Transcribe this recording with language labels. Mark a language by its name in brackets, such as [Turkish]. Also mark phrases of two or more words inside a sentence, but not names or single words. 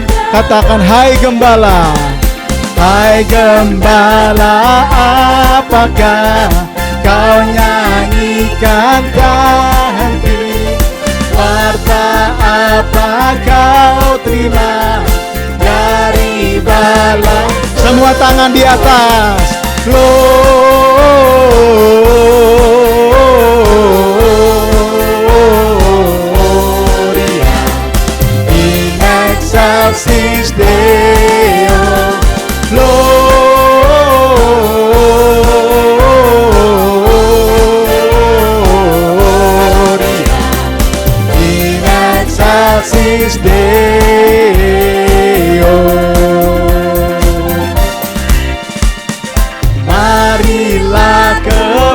[Indonesian] Katakan hai gembala, hai gembala, apakah kau nyanyikan tak henti? Warta apa kau terima dari bala? Semua tangan di atas. [Latin] Gloria in excelsis Deo. Excelsis Deo. [Indonesian] Marilah ke